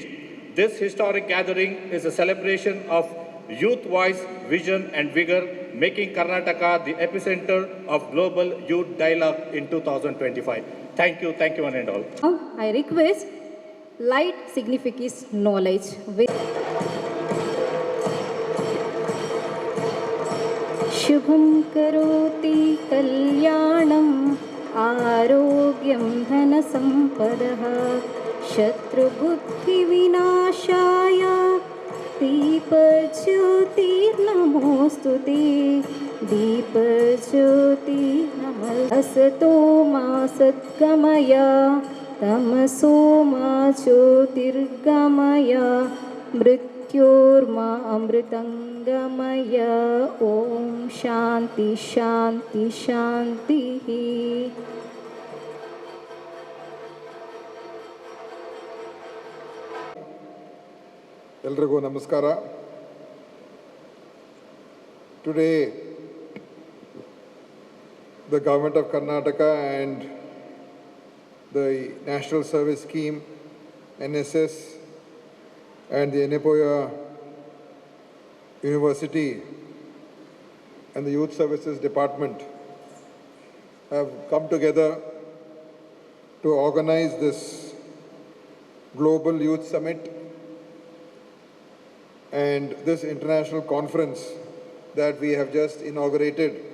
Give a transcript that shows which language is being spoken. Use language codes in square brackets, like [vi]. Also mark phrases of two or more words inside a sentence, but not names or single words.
[en] This historic gathering is a celebration of youth voice, vision, and vigor, making Karnataka the epicenter of global youth dialogue in 2025. Thank you one and all. Now, I request light signifies knowledge with Shubham [sa] करोति कल्याणम् आरोग्यं धन सम्पदः शत्रु बुद्धि विनाशाय दीपज्योति नमोस्तुते दीपज्योति नमः असतो मा सद्गमय तमसो मा ज्योतिर्गमय मृत्योर्मा अमृतंगमय ओम शांति शांति शांतिः [kn] ಎಲ್ರಿಗೂ ನಮಸ್ಕಾರ. [en] Today, the Government of Karnataka and the National Service Scheme, NSS, and the Enepoya University and the Youth Services Department have come together to organize this Global Youth Summit and this international conference that we have just inaugurated.